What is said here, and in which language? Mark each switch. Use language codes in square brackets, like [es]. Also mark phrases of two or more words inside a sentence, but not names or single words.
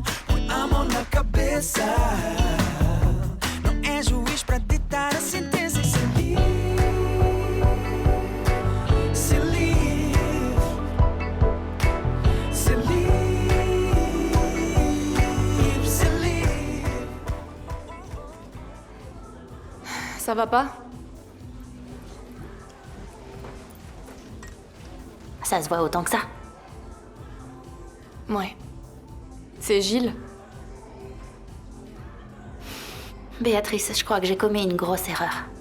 [pt] Põe a mão na cabeça. Não é juiz pra ditar a sentença e ser livre. Ser livre. Ser livre. Ser livre. [fr] Ça va pas? Ça se voit autant que ça. Ouais. C'est Gilles. Béatrice, je crois que j'ai commis une grosse erreur.